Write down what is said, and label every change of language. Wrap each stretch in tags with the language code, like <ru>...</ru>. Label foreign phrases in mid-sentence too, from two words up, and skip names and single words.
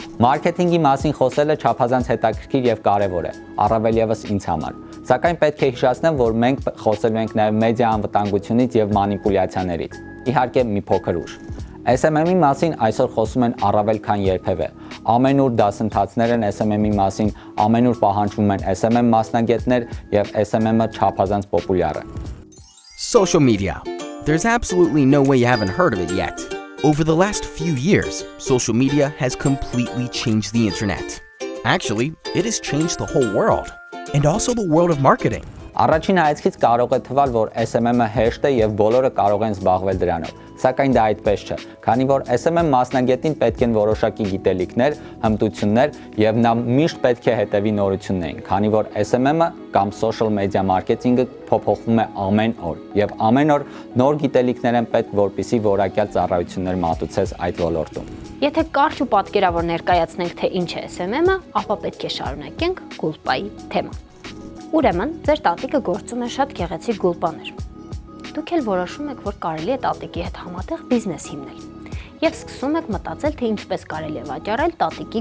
<hy>Մարքեթինգի մասին խոսելը չափազանց հետաքրքիր եւ կարեւոր է, առավել եւս ինձ համար։ Սակայն պետք է հիշեցնեմ, որ մենք խոսելու ենք նաեւ մեդիա անվտանգությունից եւ մանիպուլյացիաներից։ Իհարկե մի փոքր ուշ։ SMM-ի մասին այսօր խոսում են առավել քան երբևէ։ Ամենուր դասընթացներ են SMM-ի մասին, ամենուր պահանջվում են SMM մասնագետներ եւ SMM-ը չափազանց պոպուլյար է։</hy> <en>Social media. There's absolutely no way you haven't heard of it yet. Over the last few years, social media has completely changed the internet. Actually, it has changed the whole world, and also the world of marketing.</en> <hy>Առաջին հայացքից կարող է թվալ, որ SMM-ը հեշտ է եւ բոլորը կարող են զբաղվել դրանով, սակայն դա այդպես չէ, քանի որ SMM մասնագետին պետք են որոշակի գիտելիքներ, հմտություններ եւ նա միշտ պետք է հետևի նորություններին, քանի որ SMM-ը կամ</hy> <en>social media marketing-ը</en> <hy>փոփոխվում է ամեն օր եւ ամեն օր նոր գիտելիքներ են պետք, որպեսզի որակյալ ծառայություններ մատուցես այդ ոլորտում։ Եթե կարճ ու պատկերավոր ներկայացնենք, թե ինչ է SMM-ը, ապա պետք է շարունակենք գուլպայի թեման։ Ուրեմն, ձեր տատիկը գործում է շատ գեղեցիկ գուլպաներ։ Դուք էլ որոշում եք, որ կարելի է տատիկի հետ համատեղ բիզնես հիմնել։ Եվ սկսում եք մտածել, թե ինչպես կարելի է վաճառել տատիկի</hy>